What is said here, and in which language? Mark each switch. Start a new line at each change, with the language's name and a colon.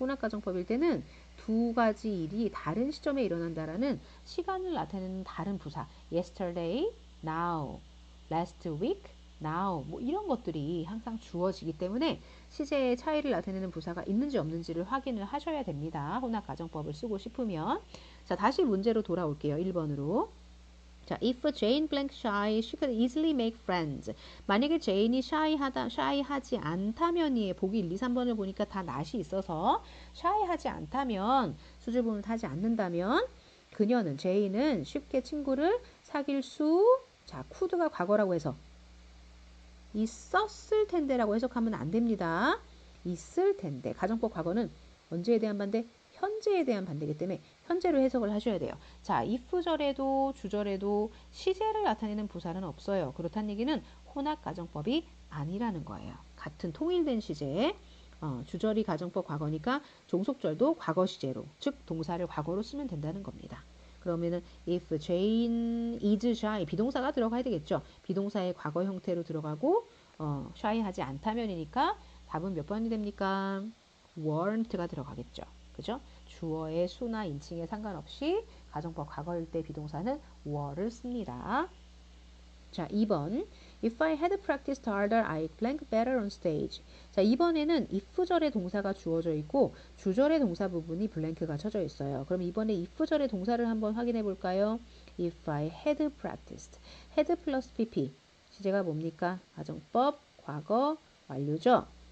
Korean: 혼합가정법일 때는 두 가지 일이 다른 시점에 일어난다라는 시간을 나타내는 다른 부사 yesterday, now, last week, now 뭐 이런 것들이 항상 주어지기 때문에 시제의 차이를 나타내는 부사가 있는지 없는지를 확인을 하셔야 됩니다. 혼합가정법을 쓰고 싶으면 자, 다시 문제로 돌아올게요. 1번으로 자,
English: if Jane blank shy, she could easily make friends.
Korean: 만약에 제인이 shy하지 않다면이에요. 보기 1, 2, 3번을 보니까 다 not이 있어서 shy하지 않다면, 수질 부분을 타지 않는다면 그녀는 제이는 쉽게 친구를 사귈 수 자, could가 과거라고 해서 있었을 텐데라고 해석하면 안 됩니다. 있을 텐데. 가정법 과거는 언제에 대한 반대? 현재에 대한 반대이기 때문에 현재로 해석을 하셔야 돼요. 자, if절에도 주절에도 시제를 나타내는 부사는 없어요. 그렇다는 얘기는 혼합 가정법이 아니라는 거예요. 같은 통일된 시제. 주절이 가정법 과거니까 종속절도 과거 시제로, 즉 동사를 과거로 쓰면 된다는 겁니다. 그러면은
English: if Jane is shy
Korean: 비동사가 들어가야 되겠죠. 비동사의 과거 형태로 들어가고 shy하지 않다면이니까 답은 몇 번이 됩니까? weren't가 들어가겠죠. 그죠? 주어의 수나 인칭에 상관없이 가정법 과거일 때 비동사는 were를 씁니다. 자, 2번.
English: If I had practiced harder, I'd blank better on stage.
Korean: 자, 이번에는 if절의 동사가 주어져 있고 주절의 동사 부분이 블랭크가 쳐져 있어요. 그럼 이번에 if절의 동사를 한번 확인해 볼까요?
English: If I had practiced. had 플러스 pp.
Korean: 시제가 뭡니까? 가정법, 과거, 완료죠?